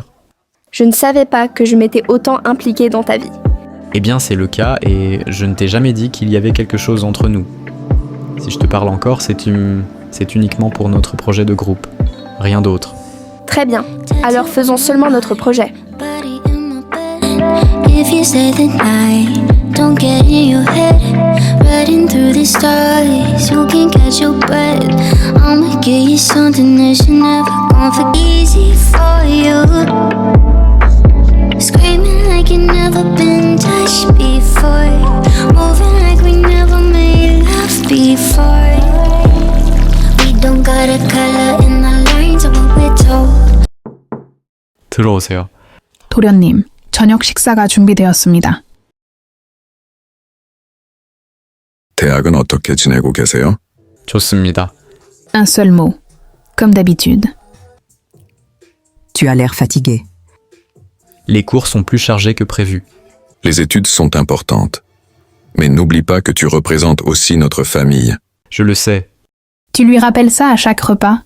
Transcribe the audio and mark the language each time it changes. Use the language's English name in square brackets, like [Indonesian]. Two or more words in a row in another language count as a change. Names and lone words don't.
[French] Je ne savais pas que je m'étais autant impliquée dans ta vie. Eh bien, c'est le cas et je ne t'ai jamais dit qu'il y avait quelque chose entre nous. Si je te parle encore, c'est uniquement pour notre projet de groupe. Rien d'autre. Très bien. Alors faisons seulement notre projet. [English] If you say the night, don't get in your head. Riding through the stars, you can catch your breath. I'ma get you something that you never gonna forget. Easy for you. Screaming like you never been touched before. Moving like we never made love before. We don't got a color in the lines of what we're told. [Korean] 들어오세요. 도련님, 저녁 식사가 준비되었습니다. 대학은 어떻게 지내고 계세요? 좋습니다. [French] Un seul mot. Comme d'habitude. Tu as l'air fatigué. Les cours sont plus chargés que prévu. Les études sont importantes. Mais n'oublie pas que tu représentes aussi notre famille, Je le sais. Tu lui rappelles ça à chaque repas?